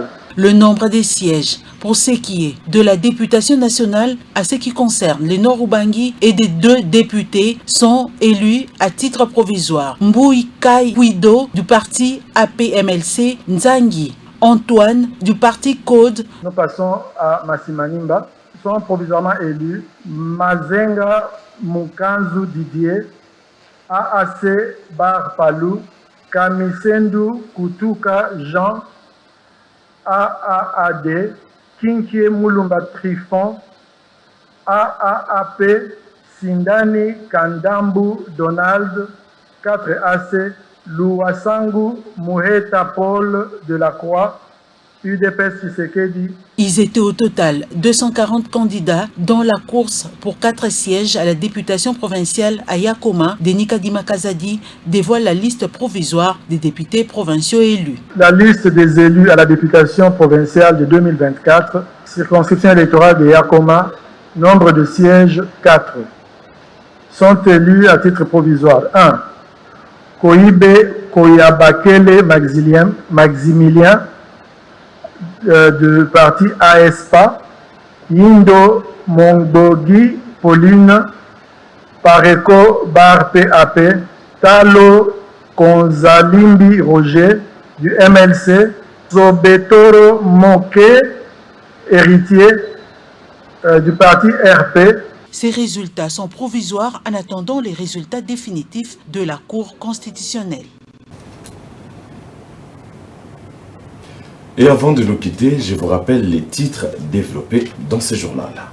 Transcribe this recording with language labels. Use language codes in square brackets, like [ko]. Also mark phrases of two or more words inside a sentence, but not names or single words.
[fr] Le nombre des sièges pour ce qui est de la députation nationale à ce qui concerne les Nord-Ubangi et des 2 députés sont élus à titre provisoire. Mbui Kai Guido du parti APMLC, Nzangi Antoine du parti Code. Nous passons à Massimanimba. Sont provisoirement élus Mazenga Mukanzu Didier, AAC Bar Palou, Kamisendu Kutuka Jean, AAAD, Kinkie Mulumba Trifon, AAAP, Sindani Kandambu Donald, 4AC, Louasangu Muheta Paul de la Croix, UDPS Tshisekedi. Ils étaient au total 240 candidats dans la course pour 4 sièges à la députation provinciale à Yakoma. Denis Kadima Kazadi dévoile la liste provisoire des députés provinciaux élus. La liste des élus à la députation provinciale de 2024, circonscription électorale de Yakoma, nombre de sièges 4, sont élus à titre provisoire. 1. Koibe Koyabakele Maximilien du parti AESPA, Yindo Mongbogi Pauline, Pareko Bar PAP, Talo Konzalimbi Roger du MLC, Zobetoro Moke, héritier du parti RP. Ces résultats sont provisoires en attendant les résultats définitifs de la Cour constitutionnelle. Et avant de nous quitter, je vous rappelle les titres développés dans ce journal.